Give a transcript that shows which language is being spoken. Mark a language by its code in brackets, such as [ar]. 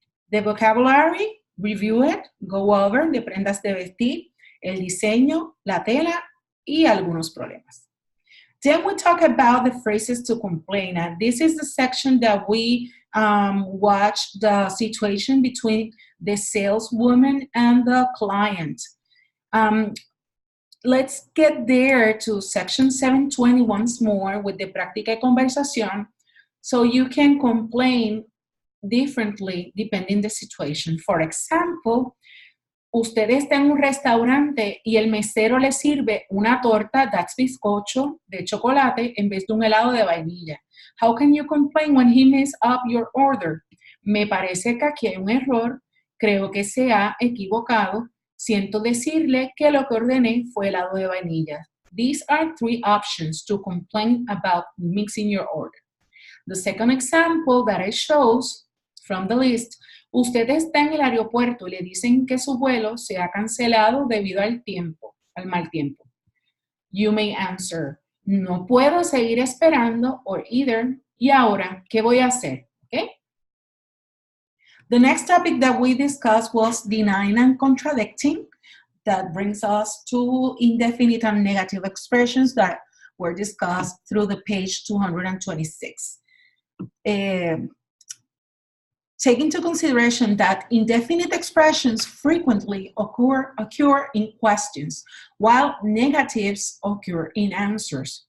[en] The vocabulary, review it, go over, [es] de prendas de vestir, el diseño, la tela, y algunos problemas. [en] Then we talk about the phrases to complain, and this is the section that we watch the situation between the saleswoman and the client. Let's get there to section 720 once more with the [es] práctica y conversación, [en] so you can complain differently depending the situation. For example, [es] usted está en un restaurante y el mesero le sirve una torta, [en] that's [es] bizcocho, de chocolate en vez de un helado de vainilla. [en] How can you complain when he messes up your order? [es] Me parece que aquí hay un error, creo que se ha equivocado, siento decirle que lo que ordené fue helado de vainilla. [en] These are 3 options to complain about mixing your order. The second example that I shows from the list, [es] usted está en el aeropuerto y le dicen que su vuelo se ha cancelado debido al mal tiempo. [en] You may answer, [es] no puedo seguir esperando, [en] or either, [es] y ahora, ¿qué voy a hacer? [en] Okay? The next topic that we discussed was denying and contradicting. That brings us to indefinite and negative expressions that were discussed through the page 226. Take into consideration that indefinite expressions frequently occur in questions, while negatives occur in answers.